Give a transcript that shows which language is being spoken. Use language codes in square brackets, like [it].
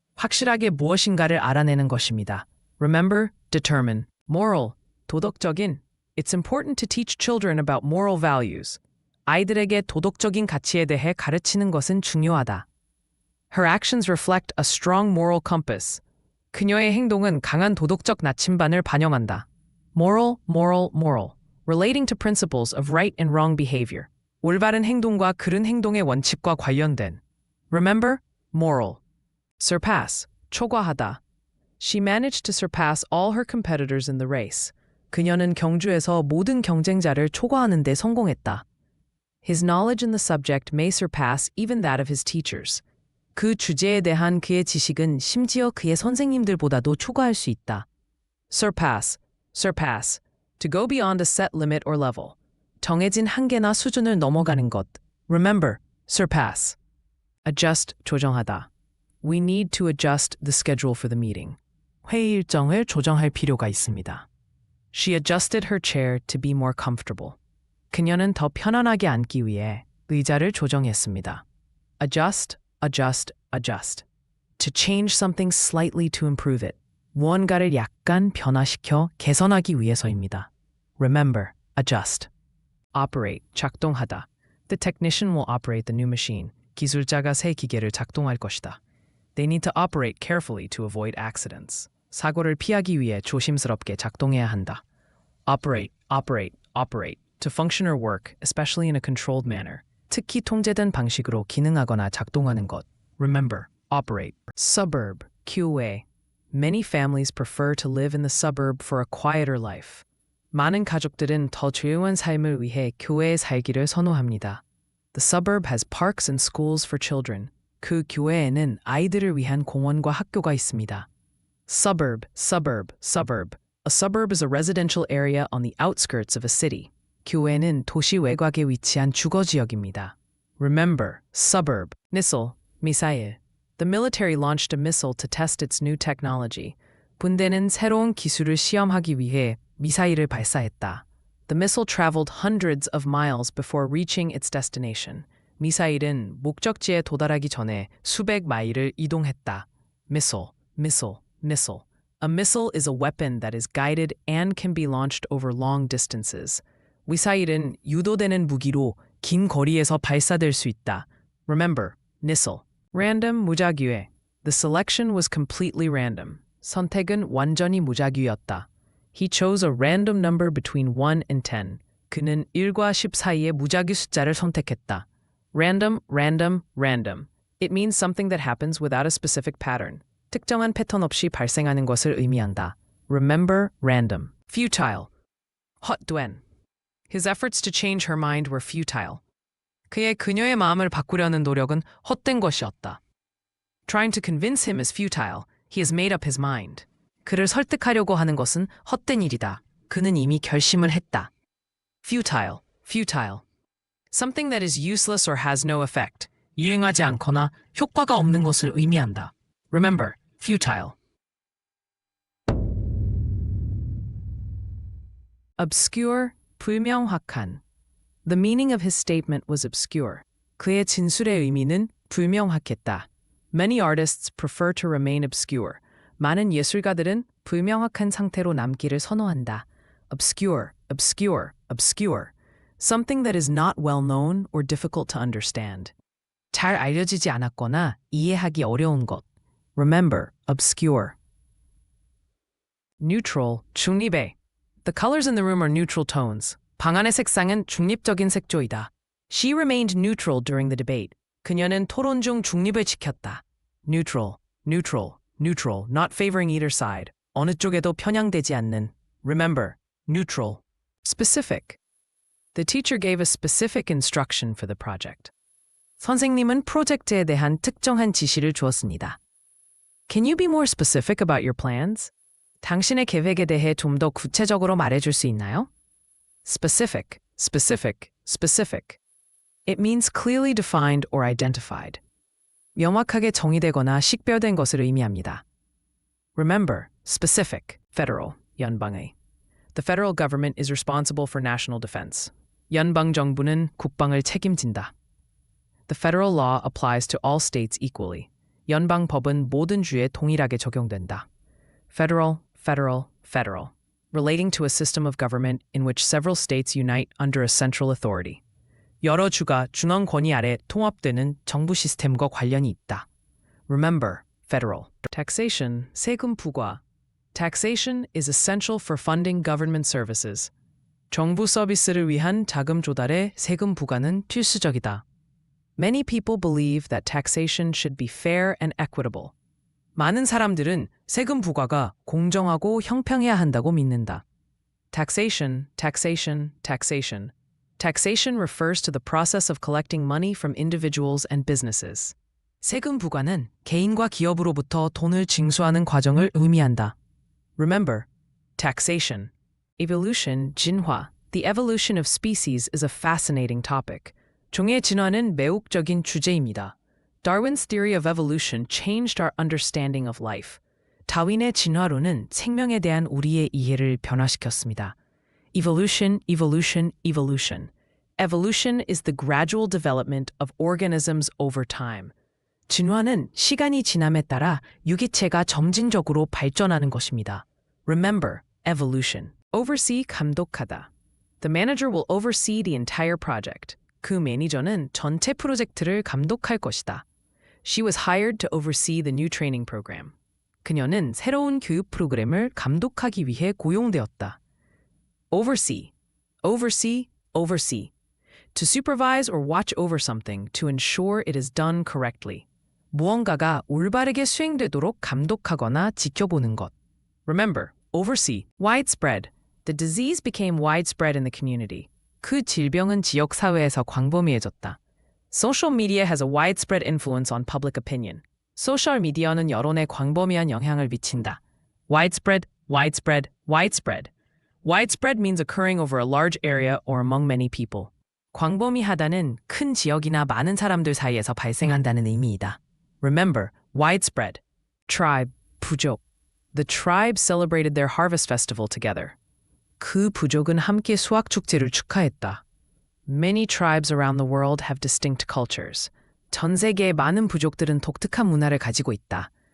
[ko] 확실하게 무엇인가를 알아내는 것입니다. [en] Remember, determine. Moral, 도덕적인. It's important to teach children about moral values. [ko] 아이들에게 도덕적인 가치에 대해 가르치는 것은 중요하다. [en] Her actions reflect a strong moral compass. [ko] 그녀의 행동은 강한 도덕적 나침반을 반영한다. [en] Moral, moral, moral. Relating to principles of right and wrong behavior. [ko] 올바른 행동과 그른 행동의 원칙과 관련된. [en] Remember, moral. Surpass, 초과하다. She managed to surpass all her competitors in the race. [ko] 그녀는 경주에서 모든 경쟁자를 초과하는 데 성공했다. [en] His knowledge in the subject may surpass even that of his teachers. [ko] 그 주제에 대한 그의 지식은 심지어 그의 선생님들보다도 초과할 수 있다. [en] Surpass, surpass. To go beyond a set limit or level. [ko] 정해진 한계나 수준을 넘어가는 것. [en] Remember, surpass. Adjust, 조정하다. We need to adjust the schedule for the meeting. [ko] 회의 일정을 조정할 필요가 있습니다. [en] She adjusted her chair to be more comfortable. [ko] 그녀는 더 편안하게 앉기 위해 의자를 조정했습니다. [en] Adjust, adjust, adjust. To change something slightly to improve it. [ko] 무언가를 약간 변화시켜 개선하기 위해서입니다. [en] Remember, adjust. Operate, 작동하다. The technician will operate the new machine. [ko] 기술자가 새 기계를 작동할 것이다. [en] They need to operate carefully to avoid accidents. [ko] 사고를 피하기 위해 조심스럽게 작동해야 한다. [en] Operate, operate, operate. To function or work, especially in a controlled manner. [ko] 특히 통제된 방식으로 기능하거나 작동하는 것. [en] Remember, operate. Suburb, 교외. Many families prefer to live in the suburb for a quieter life. [ko] 많은 가족들은 더 조용한 삶을 위해 교외에 살기를 선호합니다. [en] The suburb has parks and schools for children. [ko] 그 교외에는 아이들을 위한 공원과 학교가 있습니다. [en] Suburb, suburb, suburb. A suburb is a residential area on the outskirts of a city. [ko] 교외는 도시 외곽에 위치한 주거지역입니다. [en] Remember, suburb. Missile, 미사일. The military launched a missile to test its new technology. [ko] 군대는 새로운 기술을 시험하기 위해 미사일을 발사했다. [en] The missile traveled hundreds of miles before reaching its destination. [ko] 미사일은 목적지에 도달하기 전에 수백 마일을 이동했다. [en] Missile, missile, missile. A missile is a weapon that is guided and can be launched over long distances. [ko] 미사일은 유도되는 무기로 긴 거리에서 발사될 수 있다. [en] Remember, missile. Random, 무작위의. The selection was completely random. [ko] 선택은 완전히 무작위였다. [en] He chose a random number between 1 and 10. [ko] 그는 1과 10 사이의 무작위 숫자를 선택했다. [en] Random, random, random. It means something that happens without a specific pattern. [ko] 특정한 패턴 없이 발생하는 것을 의미한다. [en] Remember, random. Futile. [ko] 헛된. [en] His efforts to change her mind were futile. [ko] 그녀의 마음을 바꾸려는 노력은 헛된 것이었다. [en] Trying to convince him is futile. He has made up his mind. [ko] 그를 설득하려고 하는 것은 헛된 일이다. 그는 이미 결심을 했다. [en] Futile, futile. Something that is useless or has no effect. [ko] 유행하지 않거나 효과가 없는 것을 의미한다. Remember, futile. [en] Obscure, 불명확한. The meaning of his statement was obscure. [ko] 그의 진술의 의미는 불명확했다. [en] Many artists prefer to remain obscure. [ko] 많은 예술가들은 불명확한 상태로 남기를 선호한다. [en] Obscure, obscure, obscure. Something that is not well known or difficult to understand. [ko] 잘 알려지지 않았거나 이해하기 어려운 것. [en] Remember, obscure. Neutral, 중립의. The colors in the room are neutral tones. [ko] 방 안의 색상은 중립적인 색조이다. [en] She remained neutral during the debate. [ko] 그녀는 토론 중 중립을 지켰다. [en] Neutral, neutral, neutral, not favoring either side. [ko] 어느 쪽에도 편향되지 않는. [en] Remember, neutral. Specific. The teacher gave a specific instruction for the project. [ko] 선생님은 프로젝트에 대한 특정한 지시를 주었습니다. [en] Can you be more specific about your plans? [ko] 당신의 계획에 대해 좀 더 구체적으로 말해줄 수 있나요? [en] Specific, specific, specific. It means clearly defined or identified. [ko] 명확하게 정의되거나 식별된 것을 의미합니다. [en] Remember, specific, federal, 연방의. The federal government is responsible for national defense. [ko] 연방 정부는 국방을 책임진다. [en] The federal law applies to all states equally. [ko] 연방 법은 모든 주에 동일하게 적용된다. [en] Federal, federal, federal. Relating to a system of government in which several states unite under a central authority. [ko] 여러 주가 중앙 권위 아래 통합되는 정부 시스템과 관련이 있다. [en] Remember, federal. Taxation, 세금 부과. Taxation is essential for funding government services. [ko] 정부 서비스를 위한 자금 조달에 세금 부과는 필수적이다. [en] Many people believe that taxation should be fair and equitable. [ko] 많은 사람들은 세금 부과가 공정하고 형평해야 한다고 믿는다. [en] Taxation, taxation, taxation. Taxation refers to the process of collecting money from individuals and businesses. [ko] 세금 부과는 개인과 기업으로부터 돈을 징수하는 과정을 의미한다. [en] Remember, taxation. Evolution, 진화. The evolution of species is a fascinating topic. [ko] 종의 진화는 매혹적인 주제입니다. [en] Darwin's theory of evolution changed our understanding of life. [ko] 다윈의 진화론은 생명에 대한 우리의 이해를 변화시켰습니다. [en] Evolution, evolution, evolution. Evolution is the gradual development of organisms over time. [ko] 진화는 시간이 지남에 따라 유기체가 점진적으로 발전하는 것입니다. [en] Remember, evolution. Oversee, 감독하다. The manager will oversee the entire project. [ko] 그 매니저는 전체 프로젝트를 감독할 것이다. [en] She was hired to oversee the new training program. [ko] 그녀는 새로운 교육 프로그램을 감독하기 위해 고용되었다. [en] Oversee, oversee, oversee. To supervise or watch over something to ensure it is done correctly. [ko] 무언가가 올바르게 수행되도록 감독하거나 지켜보는 것. [en] Remember, oversee. Widespread. The disease became widespread in the community. [ko] 그 질병은 지역 사회에서 광범위해졌다. [en] Social media has a widespread influence on public opinion. [ko] 소셜 미디어는 여론에 광범위한 영향을 미친다. [en] Widespread, widespread, widespread. Widespread means occurring over a large area or among many people. [ko] 광범위하다는 큰 지역이나 많은 사람들 사이에서 발생한다는 의미이다. [en] Remember, widespread. Tribe, 부족. The tribe celebrated their harvest festival together. [ko] 그 부족은 함께 수확 축제를 축하했다. [en] Many tribes around the world have distinct cultures. [ko] 전 세계의 많은 부족들은 독특한 문화를 가지고 있다.